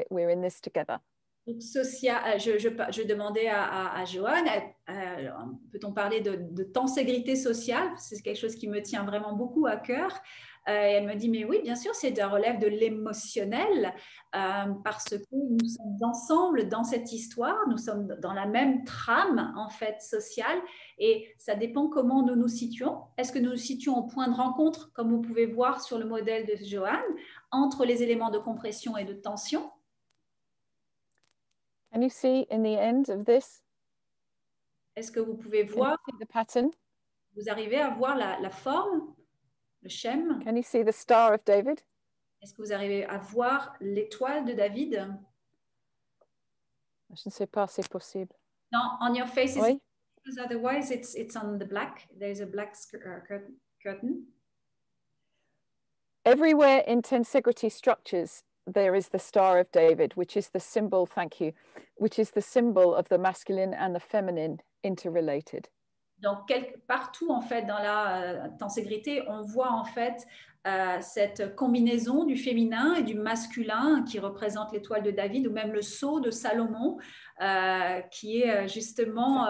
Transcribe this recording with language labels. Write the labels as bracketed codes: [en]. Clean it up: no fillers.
[en] We're in this together. [fr] Donc, je demandais à Joanne, peut-on parler de tenségrité sociale? C'est quelque chose qui me tient vraiment beaucoup à cœur. Et elle me dit, mais oui, bien sûr, c'est un relève de l'émotionnel parce que nous sommes ensemble dans cette histoire, nous sommes dans la même trame, en fait, sociale, et ça dépend comment nous nous situons. Est-ce que nous nous situons au point de rencontre, comme vous pouvez voir sur le modèle de Joanne, entre les éléments de compression et de tension? [en] Can you see in the end of this? [fr] Est-ce que vous pouvez voir [en] the pattern? [fr] Vous arrivez à voir la forme, le schème? [en] Can you see the Star of David? [fr] Est-ce que vous arrivez à voir l'étoile de David? Je ne sais pas, c'est possible. Non, [en] on your face. [fr] Oui. [en] because otherwise it's on the black. There's a black curtain. Everywhere in tensegrity structures, there is the Star of David, which is the symbol, thank you, which is the symbol of the masculine and the feminine interrelated. [fr] Donc, partout, en fait, dans la tenségrité, on voit, en fait, cette combinaison du féminin et du masculin qui représente l'étoile de David, ou même le sceau de Salomon, qui est justement